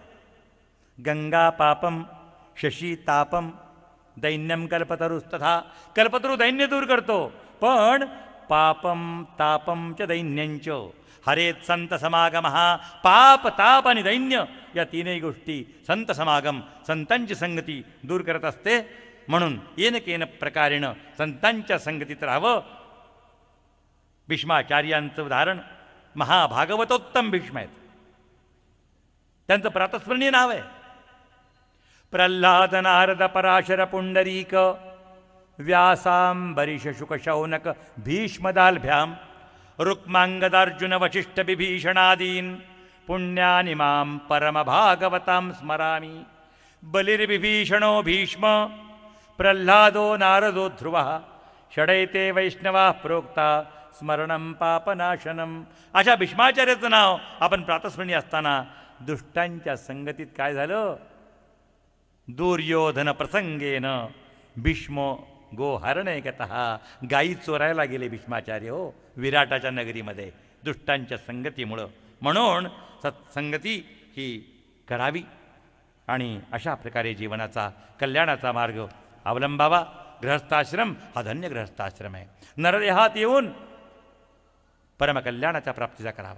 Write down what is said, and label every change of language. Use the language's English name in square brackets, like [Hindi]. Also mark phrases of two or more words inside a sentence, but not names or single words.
[Sanskrit] गंगा पापम शशी तापम दैन्यम कल्पतरुस्तथा. [Marathi] कल्पतरू दैन्य दूर करतो पण [Sanskrit] पापम तापम च दैन्यंच हरेत संत समागम. [Marathi] हा पाप ताप आणि दैन्य या तीनही गोष्टी संत समागम संतांची संगती दूर करत असते. म्हणून [Sanskrit] येन केन प्रकारेण [Marathi] संतांच्या संगतीत राहावं. भीष्माचार्यांचं उदाहरण महाभागवतोत्तम भीष्म आहेत. त्यांचं प्रातस्मरणीय नाव आहे [Sanskrit] प्रल्हाद नारद पराशर पुंडरीक व्यासांबरीष शुक शौनक भीष्मदाल्भ्याम रुक्मांगदार्जुन वशिष्ठ विभीषणादीन पुण्यानि मां परमभागवतां स्मरामि. बलिर्विभीषणो भीष्म प्रल्हादो नारदो ध्रुवः षडैते वैष्णवाः प्रोक्ता स्मरणं पापनाशनम. [Marathi] अशा भीष्माचार्याचं नाव आपण प्रातस्मरणी असताना दुष्टांच्या संगतीत काय झालं? [Sanskrit] दुर्योधन प्रसंगेन भीष्म गोहरणे गतः. [Marathi] गायी चोरायला गेले भीष्माचार्य हो विराटाच्या नगरीमध्ये दुष्टांच्या संगतीमुळं. म्हणून सत्संगती ही करावी आणि अशा प्रकारे जीवनाचा कल्याणाचा मार्ग अवलंबावा. गृहस्थाश्रम हा धन्य गृहस्थाश्रम आहे. नरदेहात येऊन परमकल्याणाच्या प्राप्तीचा करावा.